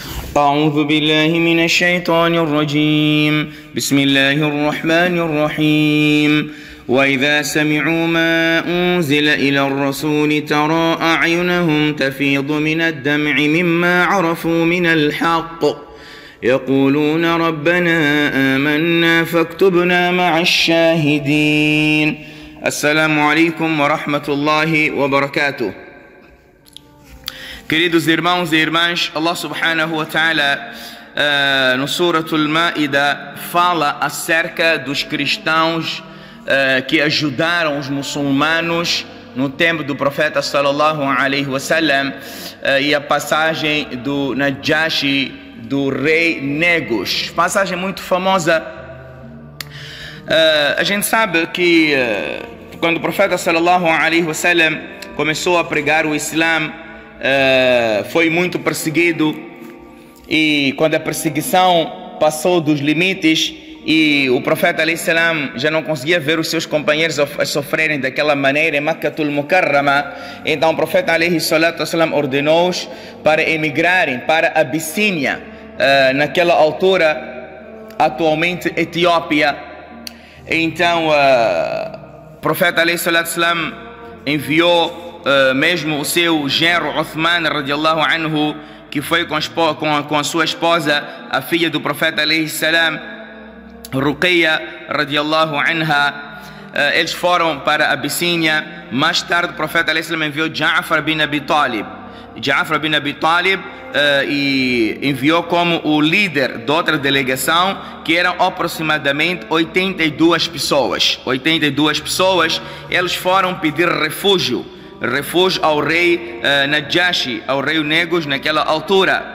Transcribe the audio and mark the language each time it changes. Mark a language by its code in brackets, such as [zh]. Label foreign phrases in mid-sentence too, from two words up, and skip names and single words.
[ar] أعوذ بالله من الشيطان الرجيم بسم الله الرحمن الرحيم وإذا سمعوا ما أنزل إلى الرسول ترى أعينهم تفيض من الدمع مما عرفوا من الحق يقولون ربنا آمنا فاكتبنا مع الشاهدين. السلام عليكم ورحمة الله وبركاته. [pt] Queridos irmãos e irmãs, [ar] الله سبحانه وتعالى [pt] no Suratul Maida fala acerca dos cristãos que ajudaram os muçulmanos no tempo do profeta [ar] صلى الله عليه وسلم, [pt] e a passagem do Najashi, do rei Negus, passagem muito famosa. A gente sabe que quando o profeta [ar] صلى الله عليه وسلم [pt] começou a pregar o Islã, foi muito perseguido, e quando a perseguição passou dos limites e o profeta [ar] عليه السلام [pt] já não conseguia ver os seus companheiros a sofrerem daquela maneira em Makkatul Mukarrama, então o profeta [ar] عليه الصلاة والسلام [pt] ordenou-os para emigrarem para a Abissínia, naquela altura atualmente Etiópia. Então o profeta [ar] عليه الصلاة والسلام [pt] enviou mesmo o seu genro Uthman [ar] رضي الله عنه, [pt] que foi com a sua esposa, a filha do profeta [ar] عليه السلام, [pt] Ruqayya [ar] رضي الله عنها. [pt] Eles foram para a Abissínia. Mais tarde o profeta [ar] عليه السلام [pt] enviou Ja'far bin Abi Talib. Ja'far bin Abi Talib e enviou como o líder de outra delegação, que eram aproximadamente 82 pessoas. 82 pessoas. Eles foram pedir refúgio ao rei Najashi, ao rei Negus naquela altura.